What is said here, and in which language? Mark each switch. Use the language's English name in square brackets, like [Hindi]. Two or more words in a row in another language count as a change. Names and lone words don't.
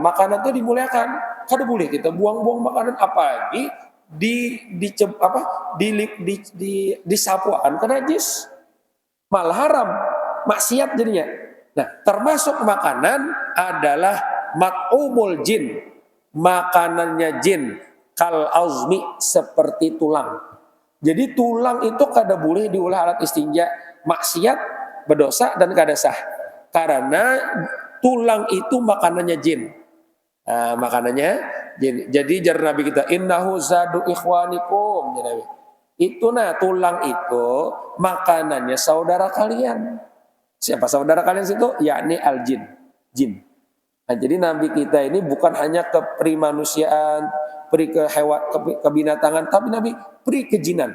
[Banjar] Makanan itu dimuliakan. Kada boleh kita buang-buang makanan apalagi disapuan ke najis. [Indonesian] Malah haram, maksiat jadinya. Nah, termasuk makanan adalah [Arabic] mat'umul jin. [Indonesian] Makanannya jin [Arabic] kal azmi [Indonesian] seperti tulang. [Banjar] Jadi tulang itu kada boleh diolah alat istinja, maksiat, berdosa dan kada sah. [Indonesian] Karena tulang itu makanannya jin. [Banjar] Nah, makanannya jin. Jadi jar Nabi kita [Arabic] innahu zadu ikhwanikum. [Indonesian] Jadi, itu tulang itu makanannya saudara kalian. Siapa saudara kalian situ? Yakni al-jin. Jin. Nah, jadi Nabi kita ini bukan hanya keprimanusiaan, peri ke hewan, ke binatangan, tapi Nabi peri kejinan.